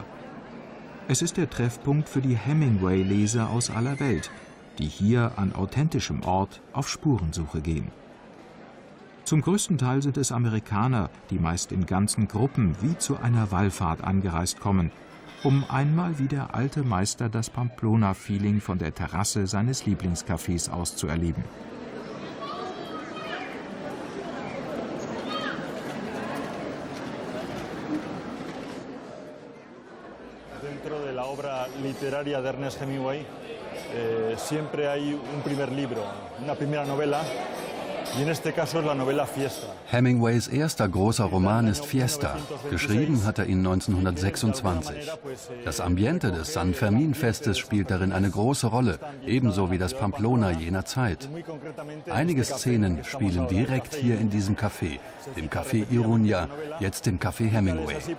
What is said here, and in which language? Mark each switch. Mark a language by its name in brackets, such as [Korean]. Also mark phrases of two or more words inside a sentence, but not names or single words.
[German] Es ist der Treffpunkt für die Hemingway-Leser aus aller Welt, die hier an authentischem Ort auf Spurensuche gehen. Zum größten Teil sind es Amerikaner, die meist in ganzen Gruppen wie zu einer Wallfahrt angereist kommen, um einmal wie der alte Meister das Pamplona-Feeling von der Terrasse seines Lieblingscafés aus zu erleben. [Spanish] Dentro de la obra literaria de Ernest Hemingway siempre hay un primer libro, una primera novela, y en este caso es la novela Fiesta. [German] Hemingways erster großer Roman ist Fiesta. Geschrieben hat er ihn 1926. Das Ambiente des San Fermin-Festes spielt darin eine große Rolle, ebenso wie das Pamplona jener Zeit. Einige Szenen spielen direkt hier in diesem Café, dem Café Iruña, jetzt dem Café Hemingway.